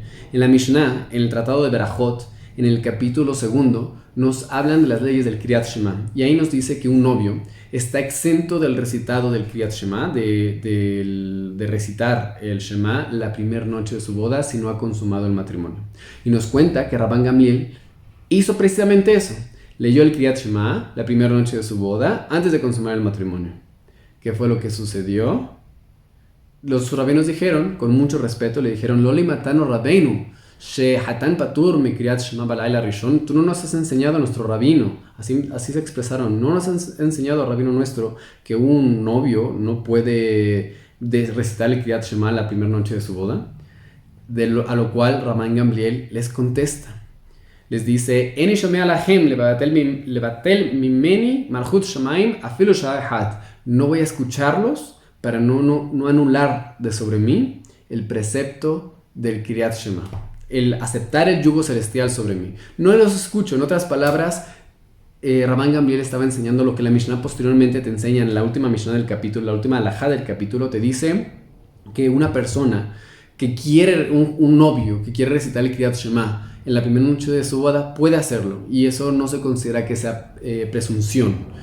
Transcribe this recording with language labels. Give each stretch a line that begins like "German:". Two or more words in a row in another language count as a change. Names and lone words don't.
Spanish: En la Mishnah, en el Tratado de Berajot, en el capítulo 2, nos hablan de las leyes del
Hebrew: קריאת שמע,
Spanish: y ahí nos dice que un novio está exento del recitado del
Hebrew: קריאת שמע,
Spanish: de recitar el Shema la primera noche de su boda, si no ha consumado el matrimonio. Y nos cuenta que Rabban Gamliel hizo precisamente eso. Leyó el
Hebrew: קריאת שמע
Spanish: la primera noche de su boda antes de consumar el matrimonio. ¿Qué fue lo que sucedió? Los rabinos dijeron, con mucho respeto, le dijeron:
Hebrew: לא לימדתנו רבינו שחתן פטור מקריאת שמע בלילה ראשון.
Spanish: Tú no nos has enseñado a nuestro rabino, así se expresaron, no nos has enseñado al rabino nuestro que un novio no puede recitar el
Hebrew: קריאת שמע
Spanish: la primera noche de su boda. A lo cual Rabban Gamliel les contesta, les dice:
Hebrew: איני שומע לכם לבטל ממני מלכות שמים אפילו שעה אחת.
Spanish: No voy a escucharlos para no anular de sobre mí el precepto del
Hebrew: קריאת שמע,
Spanish: el aceptar el yugo celestial sobre mí. No los escucho. En otras palabras, Rabban Gamliel estaba enseñando lo que la Mishnah posteriormente te enseña en la última Mishnah del capítulo, la última halajá del capítulo, te dice que una persona que quiere, un novio que quiere recitar el
Hebrew: קריאת שמע
Spanish: en la primera noche de su boda, puede hacerlo, y eso no se considera que sea presunción.